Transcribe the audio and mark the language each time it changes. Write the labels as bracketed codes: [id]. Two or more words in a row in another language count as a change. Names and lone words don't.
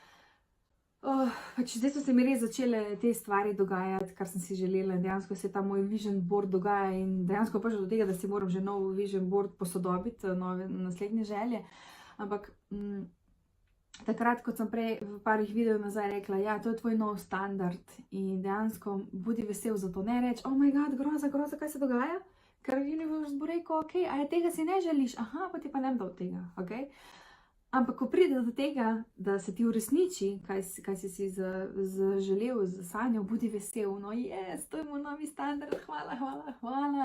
[sl] Pač zdaj so se mi res začele te stvari dogajati, kar sem si želela, dejansko se ta moj [en] vision board [sl] dogaja in dejansko prišlo do tega, da si moram že nov [en] vision board [sl] posodobiti, nove naslednje želje, ampak takrat, kot sem prej v parih videov nazaj rekla, ja, to je tvoj nov standard in dejansko budi vesel za to, ne reč, [en] oh my god, [sl] groza, kaj se dogaja? Ker univerz bo rekel, ok, a je tega si ne želiš? Aha, pa ti pa ne dal tega, ok? Ampak ko pride do tega, da se ti uresniči, kaj si zaželel, zasanjal, budi vesel, no yes, to je moj novi standard, hvala.